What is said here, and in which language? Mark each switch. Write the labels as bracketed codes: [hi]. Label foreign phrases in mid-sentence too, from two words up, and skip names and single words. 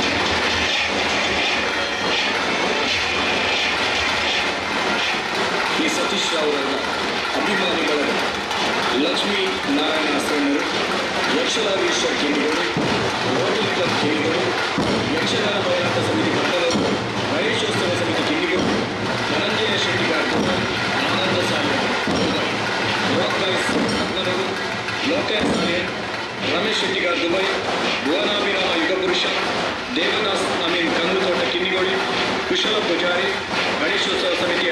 [kn] ಈ ಸತೀಶ್ ಅವರವರ ಅಭಿಮಾನಿ ಬಳಗ ಲಕ್ಷ್ಮೀ ನಾರಾಯಣ ಅಸರಣರು, ಯಕ್ಷಲಾಗೀಶ್ವರ ಕೇಂದ್ರಗಳು, ರೋಟರಿ ಕ್ಲಬ್ ಕೇಂದ್ರಗಳು, ಯಕ್ಷಗಾನ ಹೋರಾಟ ಸಮಿತಿ ಪಟ್ಟಣಗಳು, ಗಣೇಶೋತ್ಸವ ಸಮಿತಿ ಕಿಂಡಿಗಳು, ಧನಂಜಯ ಶೆಟ್ಟಿಗಾರ್, ಆನಂದ ಸಾಲೆ, ದುಬೈ, ರಾಕ್ ಬಾಯ್ಸ್ ಪದ್ಮನೂರು, ಲೋಕೇಶ್ ಸಾಲೆ, ರಮೇಶ್ ಶೆಟ್ಟಿಗಾರ್ ದುಬೈ, ಭುವನಾಭಿರಾಮ ಯುಗಪುರುಷ, ದೇವದಾಸ್ ಅಮೀನ್ ಕಂಗುತೋಟ ಕಿನ್ನಿಗೋಳಿ, ಕುಶಲ ಪೂಜಾರಿ, ಗಣೇಶೋತ್ಸವ ಸಮಿತಿಯ